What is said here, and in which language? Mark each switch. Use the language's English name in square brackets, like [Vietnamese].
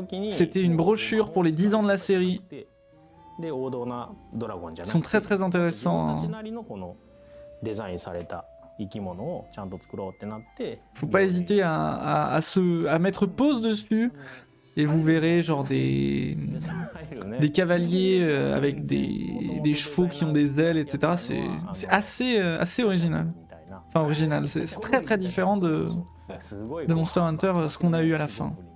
[French] C'était une brochure pour les 10 ans de la série. Ils sont très très intéressants. Hein. [Japanese] デザインされた生き物をちゃんと作ろうってなって。 [French] Faut pas hésiter à mettre pause dessus et vous verrez genre des cavaliers avec des chevaux qui ont des ailes, etc. C'est assez original. Enfin original, c'est très très différent de Monster Hunter, ce qu'on a eu à la fin.